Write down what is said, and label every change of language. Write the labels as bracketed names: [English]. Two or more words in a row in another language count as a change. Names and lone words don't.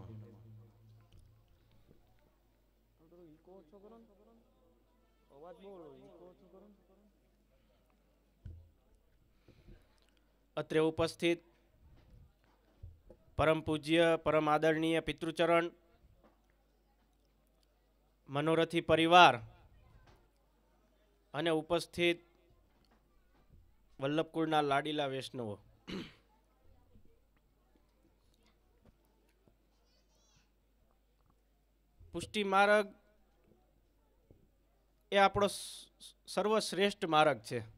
[Sanskrit] अत्र उपस्थित परम पूज्य परम आदरणीय पितृचरण [Gujarati] मनोरथी परिवार અને ઉપસ્થિત વલ્લભકુળના લાડીલા વૈષ્ણવો, પુષ્ટિ માર્ગ એ આપણો સર્વશ્રેષ્ઠ માર્ગ છે.